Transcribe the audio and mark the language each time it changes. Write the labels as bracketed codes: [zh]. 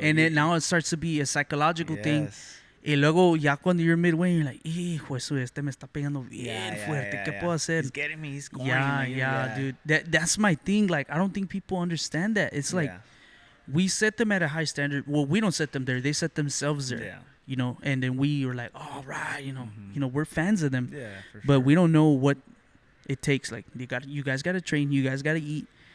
[en] And then now it starts to be a psychological thing. [es] Y luego ya cuando [en] you're midway, you're like, [es] hijo, eso me está pegando bien fuerte. ¿Qué puedo hacer? [en] He's getting me. He's scoring. Yeah, dude. That's my thing. Like, I don't think people understand that. It's like we set them at a high standard. Well, we don't set them there. They set themselves there. Yeah. You know, and then we are like, all right, you know, we're fans of them. Yeah, for sure. But we don't know what it takes. Like, you guys got to train. You guys got to eat.